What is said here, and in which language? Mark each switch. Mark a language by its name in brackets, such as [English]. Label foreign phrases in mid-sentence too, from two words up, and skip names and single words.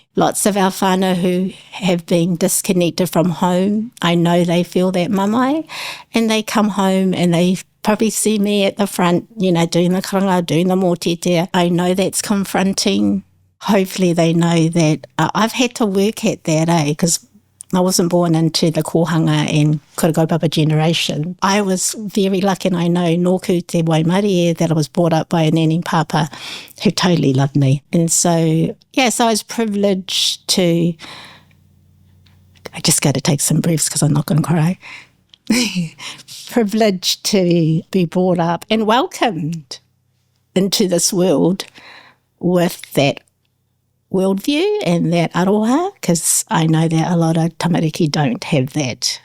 [English] Lots of our whānau who have been disconnected from home, I know they feel that mamae, and they come home and they probably see me at the front, doing the karanga, doing the mōtetea. I know that's confronting. Hopefully they know that I've had to work at that, because I wasn't born into the kōhanga and kaupapa generation. I was very lucky, and I know [Māori] nōku te waimarie [English] that I was brought up by a nanny and papa who totally loved me. And so, so I was privileged to, I just got to take some breaths because I'm not going to cry. Privileged to be brought up and welcomed into this world with that worldview and that aroha, because I know that a lot of tamariki don't have that.